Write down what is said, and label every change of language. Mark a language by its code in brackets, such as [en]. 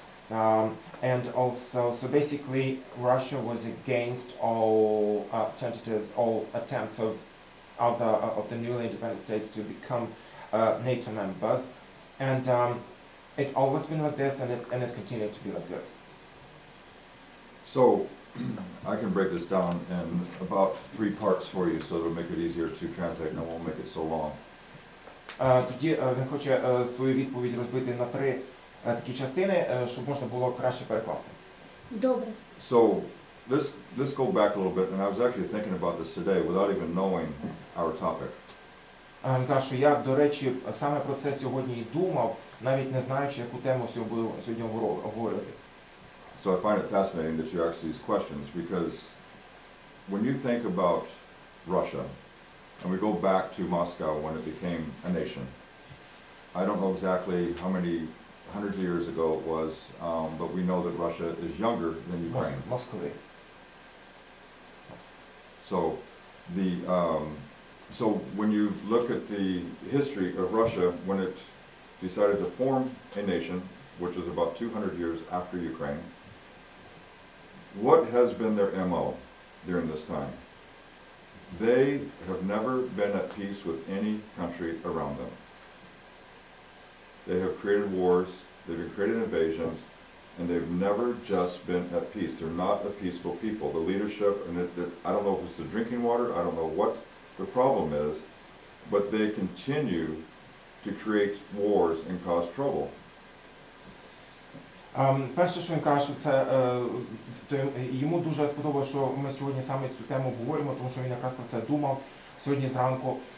[en] And also, so basically, Russia was against all tentatives, all attempts of the newly independent states to become NATO members, and it always been like this, and it continued to be like this. So, I can break this down in about 3 parts for you, so it'll make it easier to translate, and I won't make it so long. [uk] Тоді він хоче свою відповідь розбити на 3 такі частини, щоб можна було краще перекласти. Добре. [en] So let's go back a little bit, and I was actually thinking about this today without even knowing our topic. [uk] Він каже, що я, до речі, саме про це сьогодні і думав, навіть не знаючи, яку тему сьогодні обговорювати. [en] So I find it fascinating that you ask these questions, because when you think about Russia, and we go back to Moscow when it became a nation, I don't know exactly how many hundreds of years ago it was, but we know that Russia is younger than Ukraine. Moscow. So when you look at the history of Russia, when it decided to form a nation, which is about 200 years after Ukraine, what has been their MO during this time? They have never been at peace with any country around them. They have created wars, they've created invasions, and they've never just been at peace. They're not a peaceful people. The leadership, and I don't know if it's the drinking water, I don't know what the problem is, but they continue to create wars and cause trouble. [uk] Перше, що він каже, що це, йому дуже сподобалося, що ми сьогодні саме цю тему говоримо, тому що він якраз про це думав сьогодні зранку.